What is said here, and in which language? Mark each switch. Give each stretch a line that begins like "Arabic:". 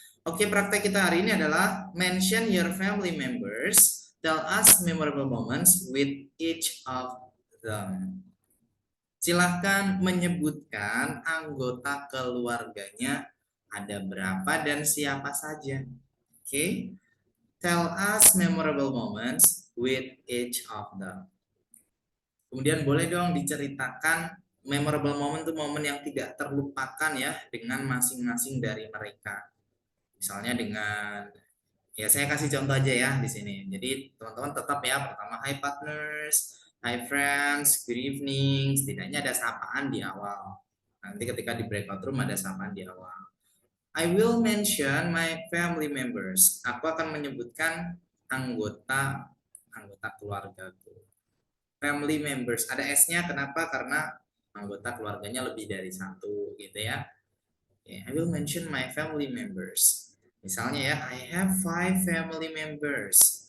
English: Oke,
Indonesian: praktek kita hari ini adalah
English: mention your family members, tell us memorable moments with each of them.
Indonesian: Silahkan menyebutkan anggota keluarganya ada berapa dan siapa saja.
English: Oke, tell us memorable moments with each of them.
Indonesian: Kemudian boleh dong diceritakan memorable moment itu momen yang tidak terlupakan ya dengan masing-masing dari mereka. Misalnya dengan ya saya kasih contoh aja ya di sini. Jadi teman-teman tetap ya pertama
English: hi partners, hi friends, good evening.
Indonesian: Setidaknya ada sapaan di awal. Nanti ketika di breakout room ada sapaan di awal.
English: I will mention my family members.
Indonesian: Aku akan menyebutkan anggota keluargaku. Family members. Ada S-nya kenapa? Karena anggota keluarganya lebih dari satu gitu ya.
English: Okay, I will mention my family members.
Indonesian: Misalnya ya,
English: I have 5 family members.